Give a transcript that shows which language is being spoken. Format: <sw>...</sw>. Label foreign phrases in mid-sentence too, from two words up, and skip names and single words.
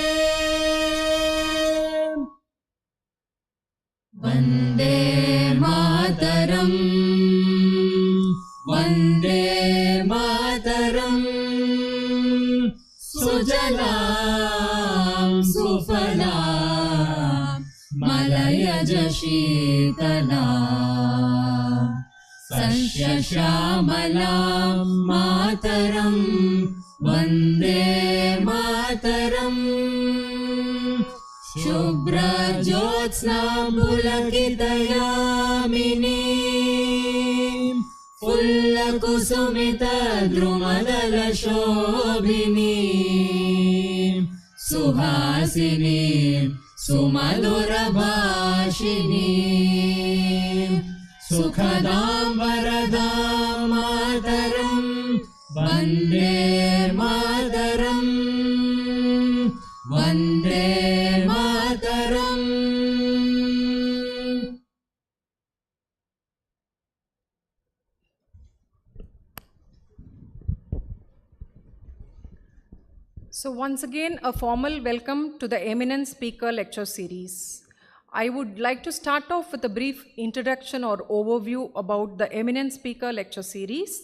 <sa>वन्दे मातरम् वन्दे मातरम् सुजलाम् सुफलाम् मलयज शीतलाम् सस्यश्यामलाम् मातरम् वन्दे मातरम् शुभ्रज्योत्स्नां पुलकितयामिनीं फुल्लकुसुमितद्रुमदलशोभिनीं सुहासिनीं सुमधुरभाषिणीं सुखदां वरदां मातरं वन्दे मातरम् वन्दे मातरम्.</sa> <en>So once again, a formal welcome to the Eminent Speaker Lecture Series. I would like to start off with a brief introduction or overview about the Eminent Speaker Lecture Series.</en>